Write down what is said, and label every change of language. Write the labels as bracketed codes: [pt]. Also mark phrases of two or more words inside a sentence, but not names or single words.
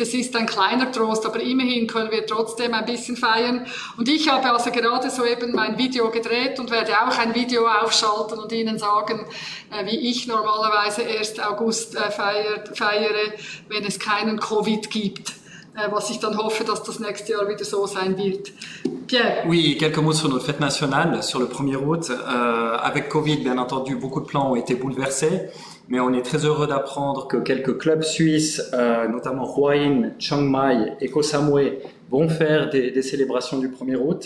[de] Es ist ein kleiner Trost, aber immerhin können wir trotzdem ein bisschen feiern. Und ich habe also gerade soeben mein Video gedreht und werde auch ein Video aufschalten und Ihnen sagen, wie ich normalerweise 1. August feiere, wenn es keinen Covid gibt. Was ich dann hoffe, dass das nächste Jahr wieder so sein wird. [fr] Pierre. Oui, quelques mots sur notre fête nationale, sur le 1er août. Avec Covid, bien entendu, beaucoup de plans ont été bouleversés, mais on est très heureux d'apprendre que quelques clubs suisses, notamment Hua Hin, Chiang Mai et Koh Samui, vont faire des célébrations du 1er août.